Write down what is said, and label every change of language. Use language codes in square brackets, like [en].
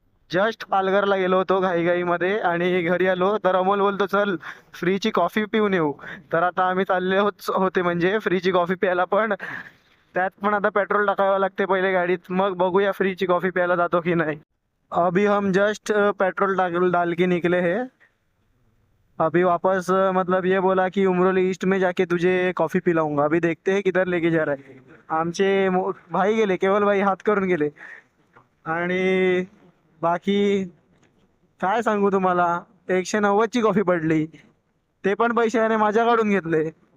[mr] Just पालघरला गेलो होतो घाईघाईमध्ये आणि घरी आलो तर अमोल बोलतो चल फ्रीची कॉफी पिऊन येऊ. तर आता आम्ही चालले होते म्हणजे फ्रीची कॉफी प्यायला, पण त्यात पण आता पेट्रोल टाकावं लागते पहिले गाडीत. मग बघूया फ्रीची कॉफी प्यायला जातो की नाही. [hi] अभी हम जस्ट पेट्रोल डाल के निकले हैं. अभी वापस मतलब ये बोला कि उमरोली ईस्ट में जाके तुझे कॉफी पिलाऊंगा. अभी देखते हैं किधर लेके जा रहा है. [mr] आमचे भाई गेले, केवल भाई हात करून गेले. आणि बाकी काय सांगू तुम्हाला, 190ची कॉफी पडली, ते पण पैशाने माझ्याकडून घेतले.